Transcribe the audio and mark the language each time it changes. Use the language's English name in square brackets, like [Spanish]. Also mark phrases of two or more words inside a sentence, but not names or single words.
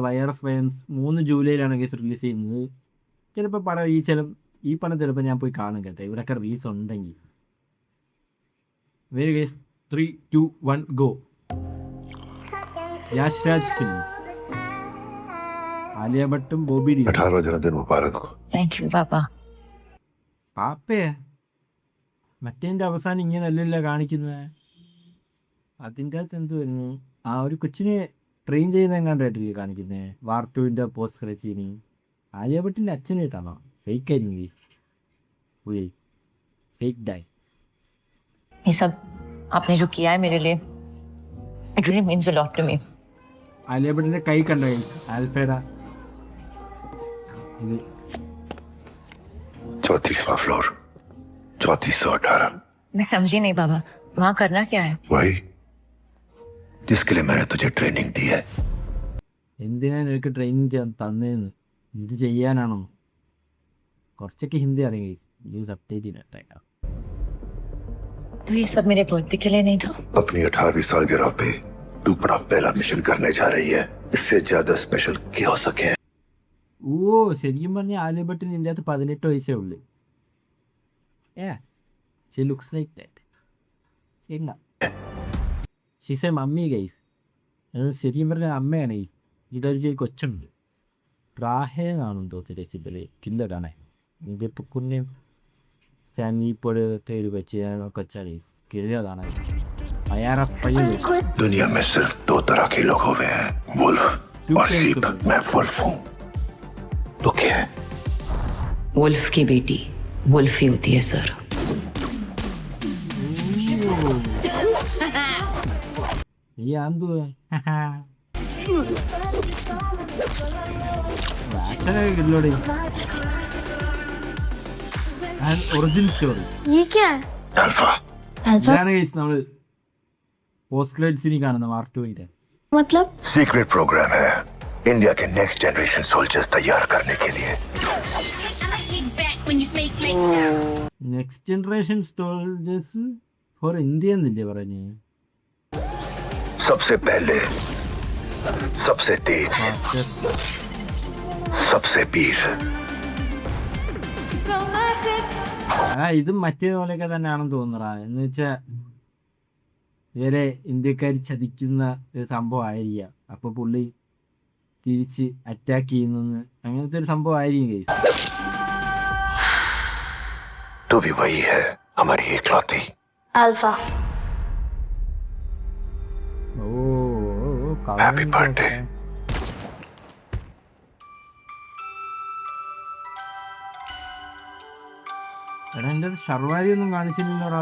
[Malayalam] YRF ഫാൻസ് 3 ജൂലൈയിലാണ് [English] guys release [Malayalam] ചെയ്യുന്നത്. ചിലപ്പോൾ പടം ഈ പടം ചിലപ്പോൾ ഞാൻ പോയി കാണും കേട്ടോ, ഇവിടെയൊക്കെ റിലീസ് ഉണ്ടെങ്കിൽ. [English] very guys, 3, 2, 1 go. [Malayalam] യാഷ് രാജ് ഫിലിംസ്, ആലിയ ഭട്ടും ബോബി ഡി. [Hindi] 18वां जन्मदिन मुबारक हो. [English] thank you papa. [Malayalam] പാപ്പേ, മറ്റേൻ്റെ അവസാനം ഇങ്ങനെയല്ലല്ലോ കാണിക്കുന്നത്. അതിൻ്റെ അകത്ത് എന്ത് വരുന്നു? ആ ഒരു കൊച്ചിനെ ട്രെയിൻ ചെയ്യുന്നതെങ്ങാണ്ടായിട്ടില്ലേ കാണിക്കുന്നത് വാർ 2ൻ്റെ [English] post credit scene. [Malayalam] ആലിയ ഭട്ടിൻ്റെ അച്ഛനായിട്ടാണോ? ഫേക്ക് ആയിരുന്നു, [English] fake die. [Hindi] ये सब आपने जो किया है मेरे लिए, [English] it really means a lot to me. [Malayalam] ആലിയ ഭട്ടിൻ്റെ കൈ കണ്ടോ ആൽഫയുടെ? ഇത് [Hindi] 34वां फ्लोर, 3418. मैं समझी नहीं पापा, वहाँ करना क्या है? वही जिसके लिए मैंने तुझे ट्रेनिंग दी है. [Malayalam] എന്തിനാ നിനക്ക് ട്രെയിനിങ് തന്നേന്ന്? ഇത് ചെയ്യാനാണോ? കുറച്ചൊക്കെ ഹിന്ദി അറിയാം, [English] use update [Malayalam] ചെയ്തിട്ടേക്കാം. [Hindi] तो ये सब मेरे बर्थडे के लिए नहीं था? अपनी 18वीं सालगिरह पे तू अपना पहला मिशन करने जा रही है. इससे ज्यादा स्पेशल क्या हो सके? [Malayalam] ഓ, ശരിക്കും പറഞ്ഞാൽ ആലിയ ഭട്ടിന് ഇതിൻ്റെ അകത്ത് 18 വയസ്സേ ഉള്ളൂ. [English] she looks like that. [Malayalam] എങ്ങ [English] she's a mummy guys. [Malayalam] ശരിക്കും പറഞ്ഞാൽ അമ്മയാണ്. ഇതൊരു കൊച്ചുണ്ട്, പ്രാഹേന്നാണെന്ന് തോന്നുന്നു രസിബില് കില്ലറാണേ. ഇതിപ്പോൾ കുഞ്ഞ് ഫാമിലി ഇപ്പോഴത്തെ ഒരു കൊച്ചാണ്, കില്ലറാണ്. YRF [Hindi] दुनिया में सिर्फ 2 तरह के लोग हुए हैं, वुल्फ और शीप. मैं वुल्फ हूँ. तो क्या है? वुल्फ की बेटी वुल्फ ही होती है सर. [Malayalam] ഈ എന്തുവാ ആക്ഷനൊക്കെ കിട്ടില്ലോടെ. [English] original story [Hindi] ये क्या है? अल्फा अल्फा [Malayalam] ഇതാണ് guys നമ്മള് [English] post credit scene [Malayalam] കാണുന്ന പാർട്ട് 2 [Hindi] मतलब? सीक्रेट प्रोग्राम है इंडिया के [English] next generation soldiers [Hindi] तैयार करने के लिए। [English] next generation soldiers for India [Malayalam] എന്നല്ലേ പറഞ്ഞേ? [Hindi] सबसे पहले, सबसे तेज, सबसे वीर। [Malayalam] ഇതും മറ്റേ പോലെയൊക്കെ തന്നെയാണെന്ന് തോന്നുന്നടാ. എന്ന് വെച്ചാ വേറെ ഇന്ത്യക്കാർ ചതിക്കുന്ന ഒരു സംഭവം ആയിരിക്കാം. അപ്പൊ പുള്ളി തിരിച്ച് അറ്റാക്ക് ചെയ്യുന്നെന്ന് അങ്ങനത്തെ ഒരു സംഭവം ആയിരിക്കും ഗൈസ്. [Hindi] तू भी वही है, हमारी इकलौती। अल्फा [English] Happy birthday. [Malayalam] എടാ എൻ്റെ ഷർവാരി ഒന്നും കാണിച്ചില്ലല്ലോടാ.